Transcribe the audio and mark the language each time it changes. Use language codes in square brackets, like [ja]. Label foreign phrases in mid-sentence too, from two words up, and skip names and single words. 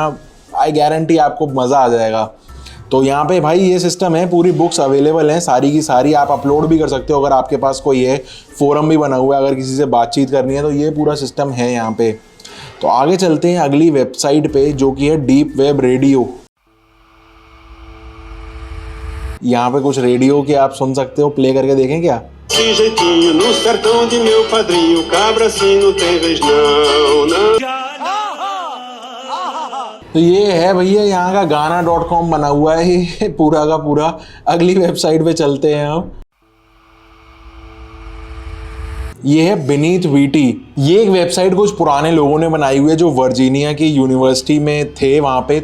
[en] I guarantee [hi] आपको मज़ा आ जाएगा। तो यहाँ पे भाई ये सिस्टम है, पूरी [en] books available [hi] हैं सारी की सारी, आप अपलोड भी कर सकते हो अगर आपके पास कोई है, फोरम भी बना हुआ है अगर किसी से बातचीत करनी है तो ये पूरा सिस्टम है यहाँ पे। तो आगे चलते हैं अगली वेबसाइट पे जो कि है डीप वेब रेडियो। यहाँ पे कुछ रेडियो के आप सुन सकते हो, प्ले करके देखें क्या। [pt] jeitinho no sertão de meu padrinho, cabra assim não tem vez não, não. [hi] तो ये है भैया यहाँ का गाना.com बना हुआ है ये पूरा का पूरा। अगली वेबसाइट पे चलते हैं अब। ये है बीनीथ वीटी। ये एक वेबसाइट कुछ पुराने लोगों ने बनाई हुई है जो वर्जीनिया की यूनिवर्सिटी में थे वहाँ पे।